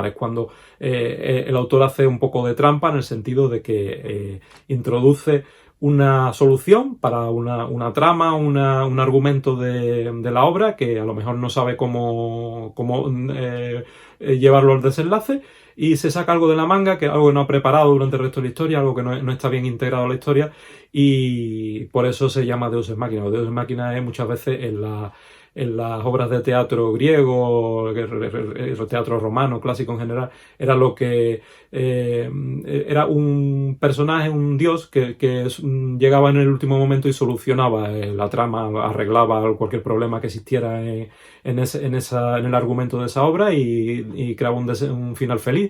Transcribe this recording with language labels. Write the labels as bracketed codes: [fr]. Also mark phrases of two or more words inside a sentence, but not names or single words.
[es] Es cuando el autor hace un poco de trampa, en el sentido de que introduce una solución para una trama, un argumento de la obra, que a lo mejor no sabe cómo llevarlo al desenlace, y se saca algo de la manga, algo que no ha preparado durante el resto de la historia, algo que no está bien integrado a la historia, y por eso se llama [la] Deus ex machina. Deus ex machina [es] es muchas veces en las obras de teatro griego, el teatro romano, clásico en general, era lo que era un personaje, un dios que llegaba en el último momento y solucionaba la trama, arreglaba cualquier problema que existiera en el argumento de esa obra y creaba un final feliz.